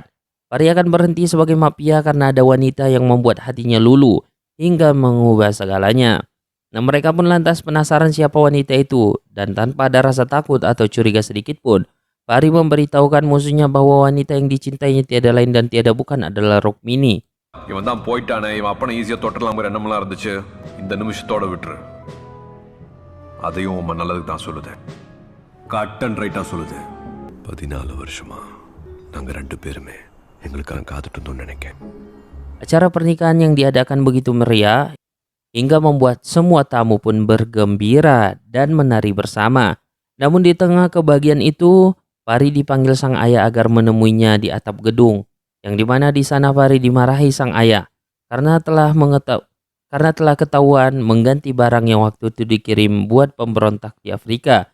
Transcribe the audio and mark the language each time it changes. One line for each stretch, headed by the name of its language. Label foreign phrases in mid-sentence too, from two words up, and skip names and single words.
Indonesian: Pari akan berhenti sebagai mafia karena ada wanita yang membuat hatinya luluh hingga mengubah segalanya. Nah, mereka pun lantas penasaran siapa wanita itu, dan tanpa ada rasa takut atau curiga sedikit pun, Pari memberitahukan musuhnya bahwa wanita yang dicintainya tiada lain dan tiada bukan adalah Rukmini.
Tamil: இவன் தான் போயிட்டானே, இவன் அப்பனை ஈஸியாக தொட்டலாம் எண்ணமெல்லாம் இருந்துச்சு, இந்த நிமிஷத்தோட விட்டுரு. அதையும் உன் நல்லதுக்கு தான் சொல்லுது,
English: cut and rightaaga
Tamil: சொல்லுது. 14 வருஷமா நாங்கள் 2 பேருமே எங்களுக்காக காத்துட்டு இருந்தோம்னு நினைக்கிறேன்.
Indonesian: Acara pernikahan yang diadakan begitu meriah hingga membuat semua tamu pun bergembira dan menari bersama. Namun di tengah kebahagiaan itu, Pari dipanggil sang ayah agar menemuinya di atap gedung, yang dimana di sana Pari dimarahi sang ayah karena telah ketahuan mengganti barang yang waktu itu dikirim buat pemberontak di Afrika.